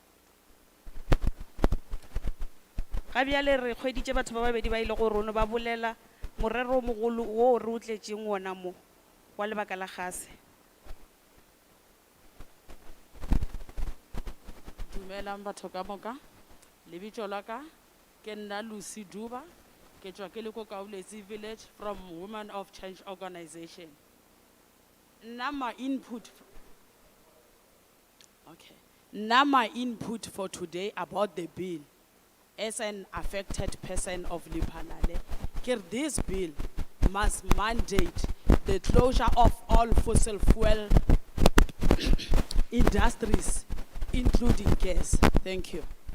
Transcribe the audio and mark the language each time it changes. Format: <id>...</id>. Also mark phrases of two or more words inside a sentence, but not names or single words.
<nso>ga bjale re kgweditše batho ba babedi ba ile go rono ba bolela morero o mogolo wo re o tletšeng wona mo wa lebaka la gase. Dumelang batho ka moka. Lebitso la ka ke nna Lucy Duba ke tswa ke le ko Kaulesi village from Women of Change Organization.</nso> <en>Nna my input for today about the bill as an affected person of Limpopo, this bill must mandate the closure of all fossil fuel industries, including gas. Thank you.</en>